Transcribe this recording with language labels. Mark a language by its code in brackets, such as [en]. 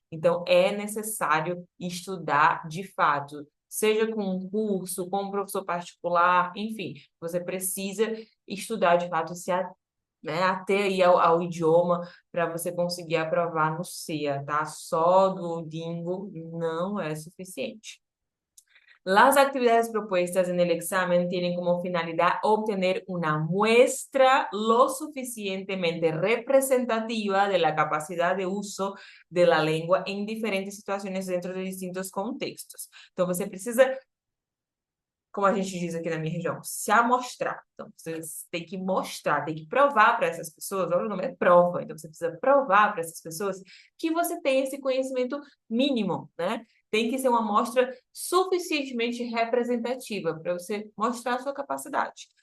[pt] Então, é necessário estudar de fato. Seja com um curso, com um professor particular, enfim, você precisa estudar de fato, né, até aí ao idioma para você conseguir aprovar no CEA, tá? Só do Duolingo não é suficiente. [es] Las actividades propuestas en el examen tienen como finalidad obtener una muestra lo suficientemente representativa de la capacidad de uso de la lengua en diferentes situaciones dentro de distintos contextos. [pt] Então, você precisa, como a gente diz aqui na minha região, se amostrar. Então, você tem que mostrar, tem que provar para essas pessoas, olha, o nome é prova, então você precisa provar para essas pessoas que você tem esse conhecimento mínimo, né? Tem que ser uma amostra suficientemente representativa para você mostrar a sua capacidade.